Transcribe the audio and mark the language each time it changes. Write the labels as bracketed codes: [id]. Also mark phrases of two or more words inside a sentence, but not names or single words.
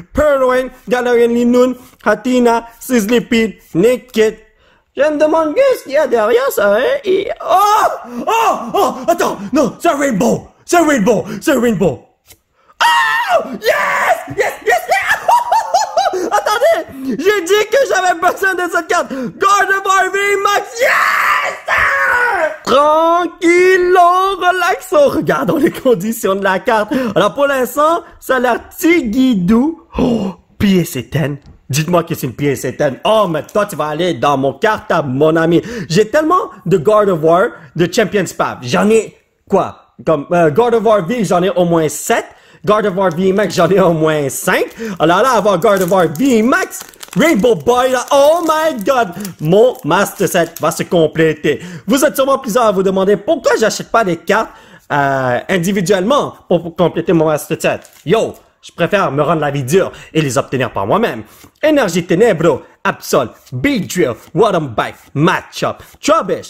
[fr] Purloin, Galarian Linoon, Hatina, Sizzlipede, Nickit. Je me demande qu'est-ce qu'il y a derrière ça, hein? Et... attends, non, c'est un rainbow. C'est un rainbow. Yes! Attendez, j'ai dit que j'avais besoin de cette carte. Gardevoir VMAX, yes! Tranquillo, relaxo. Regardons les conditions de la carte. Alors pour l'instant, ça a l'air tigidou. Puis c'est Dites-moi que c'est une pièce éteinte. Oh, mais toi, tu vas aller dans mon cartable, mon ami. J'ai tellement de God of War, de Champions Path. J'en ai, quoi? Comme, God of War V, j'en ai au moins 7. God of War VMAX, j'en ai au moins 5. Alors là, avoir God of War VMAX, Rainbow Boy, là, [en] oh my god! [fr] Mon Master Set va se compléter. Vous êtes sûrement plusieurs à vous demander pourquoi j'achète pas des cartes, individuellement pour compléter mon Master Set. Yo! Je préfère me rendre la vie dure et les obtenir par moi-même. Énergie Ténébro, Absol, Big Drill, Water Bike, Matchup, Trubbish.